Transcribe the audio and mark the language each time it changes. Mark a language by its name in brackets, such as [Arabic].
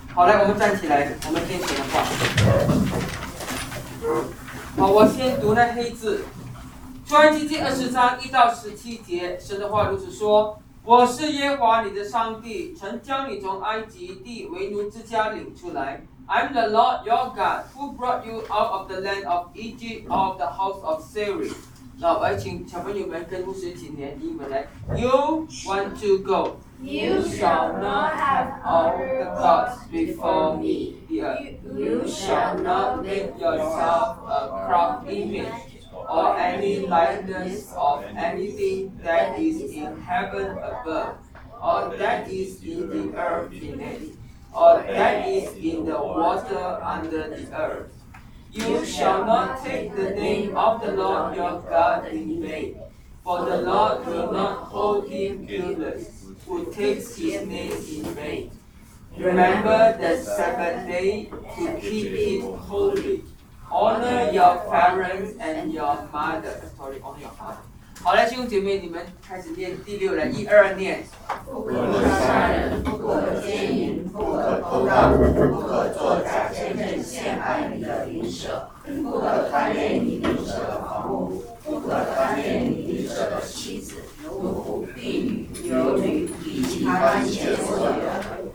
[Chinese] 好，来，我们站起来，我们念神的话。好，我先读那黑字。出埃及记20:1-17，神的话如此说：我是耶和华你的上帝，曾将你从埃及地为奴之家领出来。 [English] I'm the Lord your God who brought you out of the land of Egypt, out of the house of Slavery. [Chinese] 那我要请小朋友们跟牧师一起念英文来。 [English] You want to go? You shall not have all the gods before me. You shall not make yourself a carved image or any likeness of anything that is in heaven above, or that is in the earth beneath. Or that is in the water under the earth. You shall not take the name of the Lord your God in vain, for the Lord will not hold him guiltless who takes his name in vain. Remember the Sabbath day to keep it holy. Honor your parents and your mother. Sorry, honor your father. [Chinese] 好，来，弟兄姐妹，你们开始念第六人，一二念。不可杀人，不可奸淫，不可偷盗，不可作假见证陷害你的邻舍，不可贪恋你邻舍的房屋，不可贪恋你邻舍的妻子、奴仆、婢女、游女以及他一切所有的。